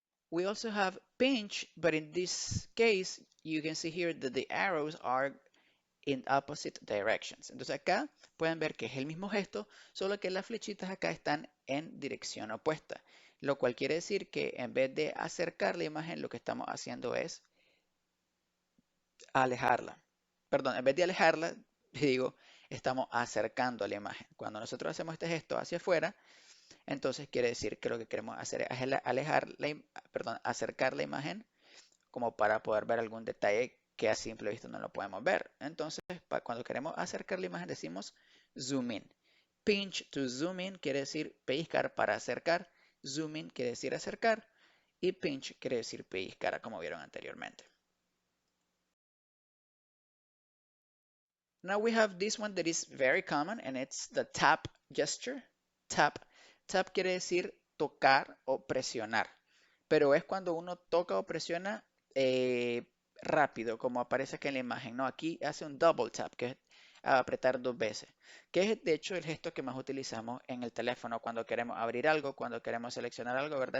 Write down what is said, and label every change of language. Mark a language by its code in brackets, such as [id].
[en] We also have pinch, but in this case, you can see here that the arrows are in opposite directions. [es] Entonces acá pueden ver que es el mismo gesto, solo que las flechitas acá están en dirección opuesta, lo cual quiere decir que en vez de acercar la imagen, lo que estamos haciendo es alejarla. Perdón, en vez de alejarla, digo, estamos acercando la imagen. Cuando nosotros hacemos este gesto hacia afuera, entonces quiere decir que lo que queremos hacer es alejar perdón, acercar la imagen como para poder ver algún detalle que a simple vista no lo podemos ver. Entonces, cuando queremos acercar la imagen, decimos zoom in. Pinch to zoom in quiere decir pellizcar para acercar. Zoom in quiere decir acercar. Y pinch quiere decir pellizcar, como vieron anteriormente. [en] Now we have this one that is very common and it's the tap gesture. Tap. [es] Tap quiere decir tocar o presionar, pero es cuando uno toca o presiona rápido, como aparece aquí en la imagen, ¿no? Aquí hace un double tap, que es apretar dos veces, que es de hecho el gesto que más utilizamos en el teléfono cuando queremos abrir algo, cuando queremos seleccionar algo, ¿verdad?